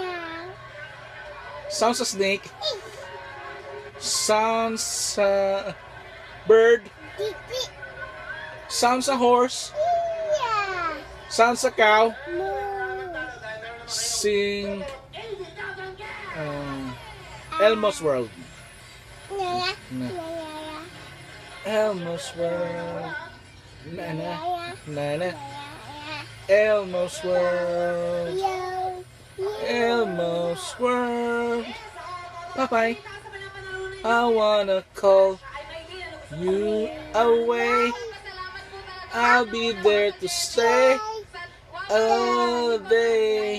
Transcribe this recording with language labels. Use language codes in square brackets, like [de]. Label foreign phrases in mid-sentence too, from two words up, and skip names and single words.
[en] Sounds a snake. Sounds a bird. Titi. Sounds a horse. Yeah. Sounds a cow. No. Sing Elmo's World. Naya. Na. Naya. Elmo's World. Na na Naya. na na. Naya. Elmo's World. Yo. Elmo's World. Bye-bye. I wanna call you away. I'll be there to stay all day.